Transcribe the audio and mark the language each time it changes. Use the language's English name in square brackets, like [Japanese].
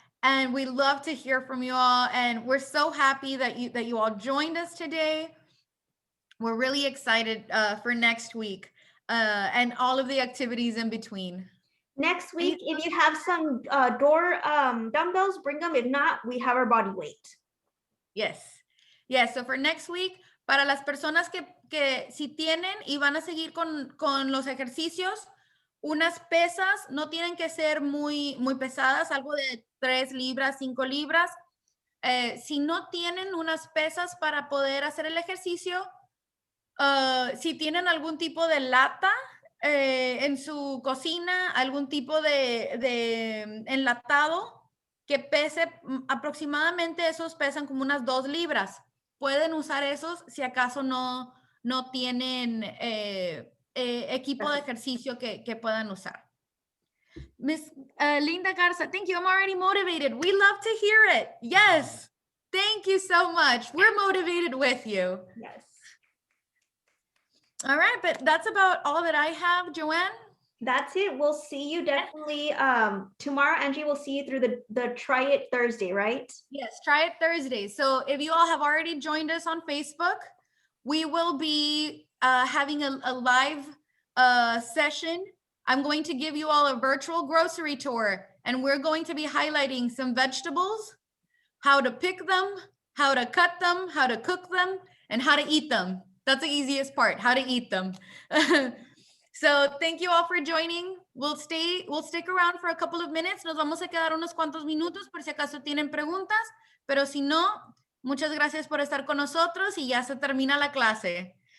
[English] And we love to hear from you all. And we're so happy that you all joined us today. We're really excited for next week and all of the activities in between. Next week, if you have some door dumbbells, bring them. If not, we have our body weight. Yes. Yes. So for next week, [Spanish] para las personas que si tienen y van a seguir con los ejercicios, unas pesas no tienen que ser muy pesadas, algo de 3 libras, 5 libras. Si no tienen unas pesas para poder hacer el ejercicio, si tienen algún tipo de lata en su cocina, algún tipo de enlatado que pese aproximadamente, esos pesan como unas 2 libras. Pueden usar esos si acaso no tienen equipo de ejercicio que puedan usar. [English] Miss Linda Garza, thank you. I'm already motivated. We love to hear it. Yes. Thank you so much. We're motivated with you. Yes. All right, but that's about all that I have, Joanne. That's it. We'll see you definitely tomorrow. Angie, we'll see you through the Try It Thursday, right? Yes, Try It Thursday. So if you all have already joined us on Facebook, we will be having a live session. I'm going to give you all a virtual grocery tour, and we're going to be highlighting some vegetables, how to pick them, how to cut them, how to cook them, and how to eat them. That's the easiest part, how to eat them. So thank you all for joining. We'll stick around for a couple of minutes. [Spanish] Nos vamos a quedar unos cuantos minutos por si acaso tienen preguntas, pero si no, muchas gracias por estar con nosotros y ya se termina la clase.